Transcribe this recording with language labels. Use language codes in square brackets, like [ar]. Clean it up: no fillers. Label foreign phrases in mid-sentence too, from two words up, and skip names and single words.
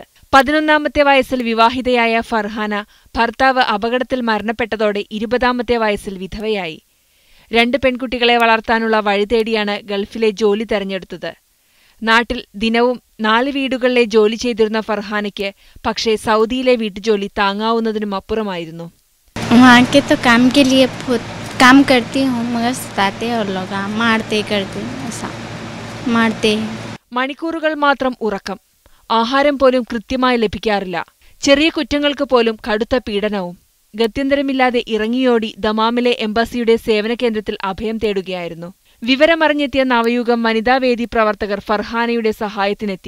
[ml] 11ാമത്തെ വയസ്സിൽ വിവാഹിതയായ ഫർഹാന ഭർത്താവ് അപകടത്തിൽ മരണപ്പെട്ടതോടെ 20ാമത്തെ വയസ്സിൽ വിധവയായി. 2 പെൺകുട്ടികളെ വളർത്താനുള്ള വഴി തേടിയാണ് ഗൾഫിലെ ജോലി തെരഞ്ഞെടുത്തത്. നാട്ടിൽ ദിനവും 4 വീടുകളിലെ ജോലി ചെയ്തിരുന്ന ഫർഹാനയ്ക്ക് പക്ഷേ സൗദിയിലെ വീട്ടുജോലി താങ്ങാവുന്നതിനും അപ്പുറമായിരുന്നു. [hi] काम करती हूँ मगर सताते और लोग मारते करते ऐसा मारते. [ml] മണിക്കൂറുകൾ മാത്രം ഉറക്കം, ആഹാരം പോലും കൃത്യമായി ലഭിക്കാറില്ല. ചെറിയ കുറ്റങ്ങൾക്ക് പോലും കടുത്ത പീഡനവും. ഗത്യന്തരമില്ലാതെ ഇറങ്ങിയോടി ദമാമിലെ എംബസിയുടെ സേവന കേന്ദ്രത്തിൽ അഭയം തേടുകയായിരുന്നു. വിവരമറിഞ്ഞെത്തിയ നവയുഗം വനിതാവേദി പ്രവർത്തകർ ഫർഹാനയുടെ സഹായത്തിനെത്തി.